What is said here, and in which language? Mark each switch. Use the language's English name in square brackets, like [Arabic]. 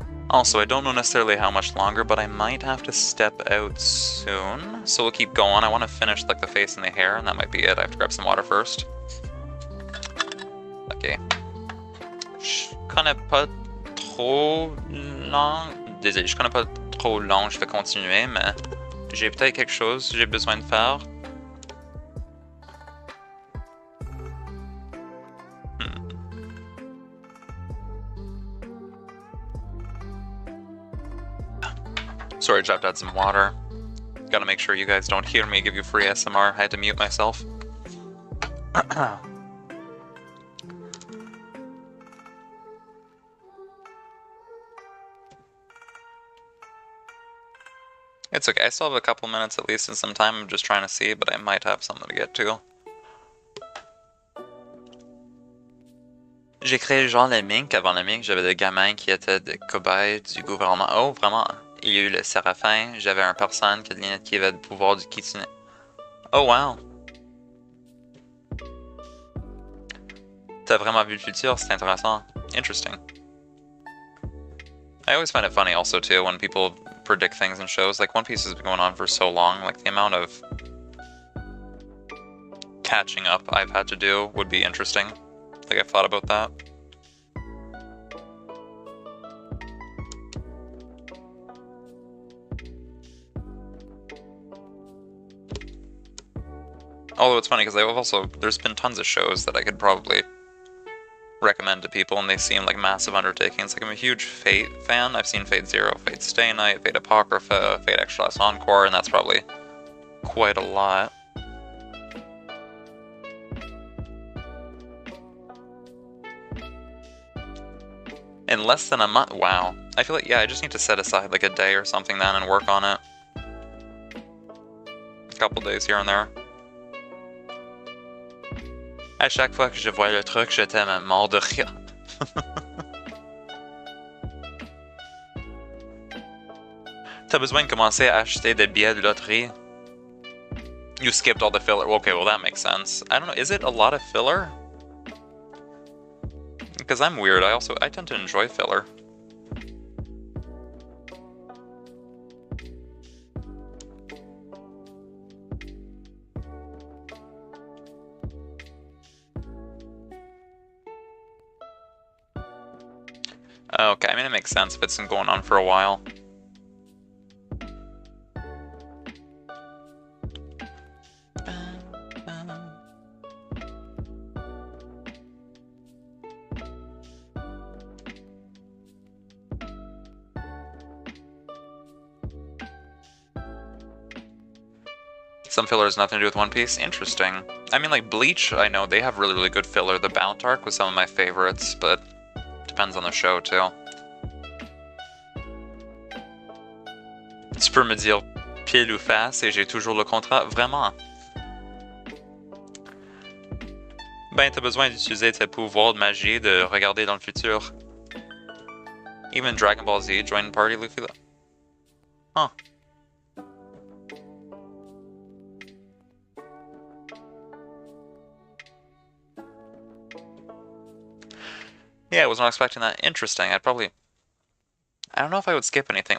[English] Also, I don't know necessarily how much longer, but I might have to step out soon. So we'll keep going. I want to finish like the face and the hair, and that might be it. I have to grab some water first. Ok. [French] Je connais pas trop long. Désolé, je connais pas trop long. Je vais continuer, mais j'ai peut-être quelque chose que j'ai besoin de faire. [English] Sorry, I just have to add some water. Gotta make sure you guys don't hear me give you free ASMR. I had to mute myself. It's okay, I still have a couple minutes at least and some time. I'm just trying to see, but I might have something to get to. [French] J'ai créé genre le mink. Avant le mink, j'avais des gamins qui étaient des cobayes du gouvernement. Oh, vraiment? Il y a eu le séraphin. J'avais un personne qui avait le pouvoir du kitsune. Oh, wow! T'as vraiment vu le futur? C'est intéressant. [English] Interesting. I always find it funny also too when people predict things in shows. Like One Piece has been going on for so long, like the amount of catching up I've had to do would be interesting. Like I've thought about that. Although it's funny because there's been tons of shows that I could probably recommend to people and they seem like massive undertakings. Like I'm a huge Fate fan. I've seen Fate Zero, Fate Stay Night, Fate Apocrypha, Fate Extra Encore, and that's probably quite a lot. In less than a month? Wow. I feel like, yeah, I just need to set aside like a day or something then and work on it. A couple days here and there. [French] À chaque fois que je vois le truc, j'étais mort de rire. T'as besoin de commencer à acheter des billets de loterie. [English] You skipped all the filler. Okay, well that makes sense. I don't know, is it a lot of filler? Because I'm weird, I tend to enjoy filler. Okay, I mean it makes sense if it's been going on for a while. Some filler has nothing to do with One Piece? Interesting. I mean, like, Bleach, I know they have really, really good filler. The Bount arc was some of my favorites, but depends on the show, too. [French] Tu peux me dire pile ou face et j'ai toujours le contrat? Vraiment? Ben, t'as besoin d'utiliser tes pouvoirs de magie, de regarder dans le futur. [English] Even Dragon Ball Z joined party, Luffy? Huh. Yeah, I was not expecting that. Interesting. I don't know if I would skip anything.